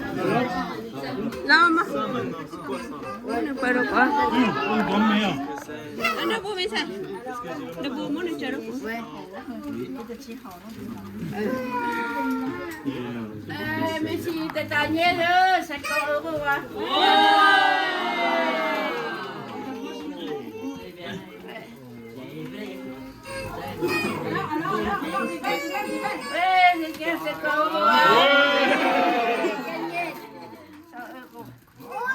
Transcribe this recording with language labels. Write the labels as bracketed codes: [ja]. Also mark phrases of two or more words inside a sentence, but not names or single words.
[tl] Lama. Ano pa rin ka? Ano po, Misa? Nabuo mo na siya po. [fr] Mais si t'es gagné, 50 €. Ouais, c'est 50 €.